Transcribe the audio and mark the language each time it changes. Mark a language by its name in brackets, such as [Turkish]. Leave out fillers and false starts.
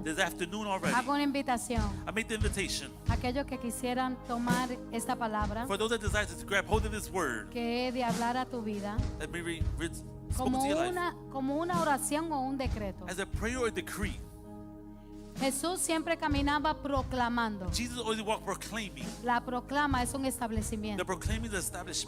[English] this afternoon already, [Spanish] hago una invitación [English] I make the invitation [Spanish] a aquellos que quisieran tomar esta palabra [English] for those that desire to grab hold of this word [Spanish] que he de hablar a tu vida [English] that may be spoken [Spanish] como [English] to your life [Spanish] como una oración o un decreto. [English] as a prayer or decree. [Spanish] Jesús siempre caminaba proclamando. [English] Jesus always walked proclaiming. [Spanish] La proclama es un [English] The [Spanish] establecimiento. [English] proclaiming the establishment.